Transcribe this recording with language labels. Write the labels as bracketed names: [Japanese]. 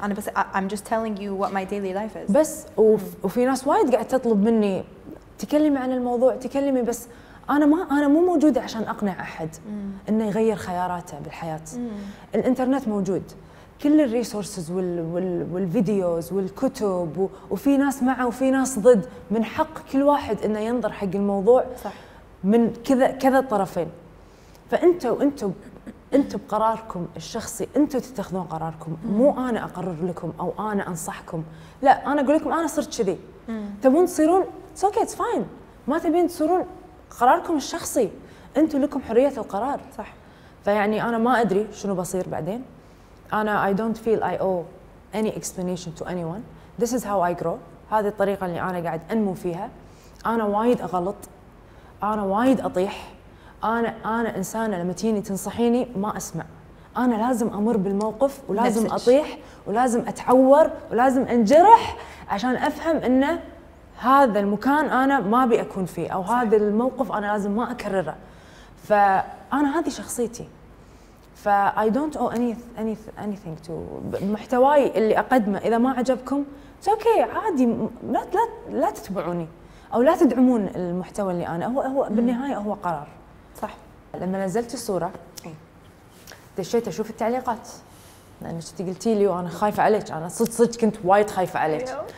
[Arabic] انا بس [English] I'm just telling you what my daily life is. [Arabic] بس وفي ناس وايد قاعد تطلب مني تكلمي عن الموضوع، تكلمي، بس انا مو موجوده عشان اقنع احد انه يغير خياراته بالحياه. الانترنت موجود، كل الريسورسز والفيديوز والكتب، وفي ناس معه وفي ناس ضد، من حق كل واحد انه ينظر حق الموضوع صح من كذا الطرفين. فانتوا بقراركم الشخصي، انتوا تتخذون قراركم، مو انا اقرر لكم او انا انصحكم. لا، انا اقول لكم انا صرت كذي، تبون تصيرون اوكي اتس فاين، ما تبين تصيرون قراركم الشخصي، انتوا لكم حريه القرار. صح. فيعني انا ما ادري شنو بصير بعدين. [English] انا I don't feel I owe any explanation to anyone. This is how I grow. [Arabic] هذه الطريقه اللي انا قاعد انمو فيها. انا وايد اغلط، انا وايد اطيح، انا انسانه لما تجيني تنصحيني ما اسمع. انا لازم امر بالموقف، ولازم اطيح، ولازم اتعور، ولازم انجرح عشان افهم انه هذا المكان انا ما ابي اكون فيه، او هذا الموقف انا لازم ما اكرره. فانا هذه شخصيتي. [English] ف I don't owe anything to [Arabic] محتواي اللي اقدمه. اذا ما عجبكم اوكي عادي، لا تتبعوني او لا تدعمون المحتوى اللي انا، هو بالنهايه هو قرار. صح. لما نزلت الصوره دشيت اشوف التعليقات، لانك قلتي لي وانا خايفه عليك، انا صدق كنت وايد خايفه عليك.